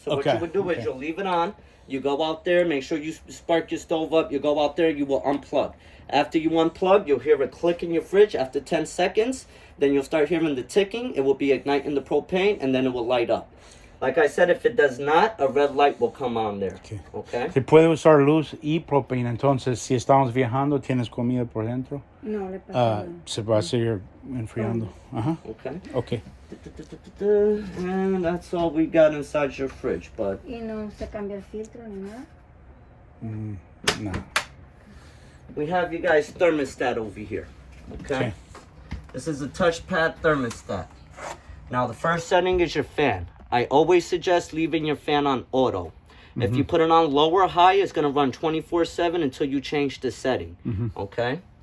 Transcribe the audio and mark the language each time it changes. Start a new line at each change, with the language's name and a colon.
English: So what you would do is you'll leave it on. You go out there, make sure you spark your stove up. You go out there, you will unplug. After you unplug, you'll hear a click in your fridge after 10 seconds. Then you'll start hearing the ticking. It will be igniting the propane, and then it will light up. Like I said, if it does not, a red light will come on there. Okay?
Spanish: Se puede usar luz y propane. Entonces, si estamos viajando, tienes comida por dentro, No le pasa nada. se va a seguir enfriando.
English: Okay. Okay. And that's all we got inside your fridge, bud.
Spanish: Y no se cambia el filtro ni nada. No.
English: We have you guys thermostat over here. Okay? This is a touchpad thermostat. Now, the first setting is your fan. I always suggest leaving your fan on auto. If you put it on low or high, it's going to run 24/7 until you change the setting. Okay?